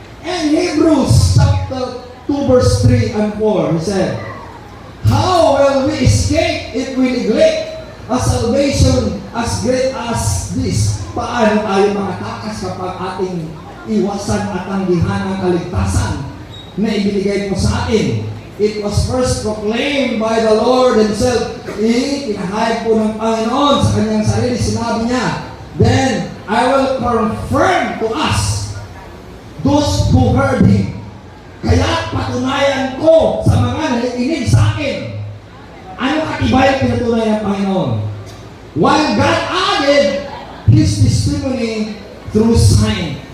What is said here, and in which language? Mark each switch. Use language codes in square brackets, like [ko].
[en] And Hebrews chapter 2 verse 3 and 4, he said, how will we escape if we neglect a salvation as great as this? [tl] Paano tayo makatakas kapag ating iwasan at tanggihan ang kaligtasan na ibinigay mo sa atin? [en] It was first proclaimed by the Lord Himself. [tl] Pinahayag po ng Panginoon sa kanyang sarili. Sinabi niya, [en] then I will confirm to us those who heard Him. [tl] Kaya patunayan ko sa mga nakikinig sa akin. Ano katibay pinatunayan ng Panginoon? [en] While God added His testimony through sign.